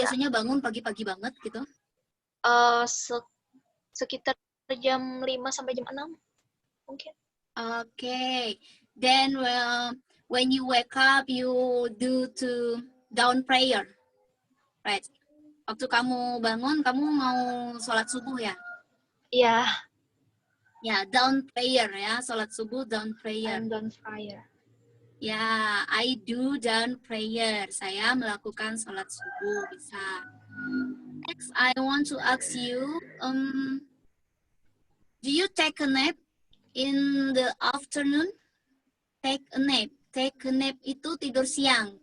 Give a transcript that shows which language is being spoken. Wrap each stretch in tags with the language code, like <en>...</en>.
<id>biasanya bangun pagi-pagi banget gitu? Sekitar jam 5 sampai jam 6 mungkin.</id> <en>Okay. Then when you wake up, you do to dawn prayer, right?</en> <id>Waktu kamu bangun, kamu mau sholat subuh ya? Iya. Ya,</id> <en>dawn prayer</en> <id>ya, sholat subuh dawn prayer.</id> <en>I'm dawn prayer. Ya, I do dawn prayer.</en> <id>Saya melakukan sholat subuh bisa.</id> <en>Next, I want to ask you, do you take a nap in the afternoon? Take a nap. Take a nap</en> <id>itu tidur siang.</id>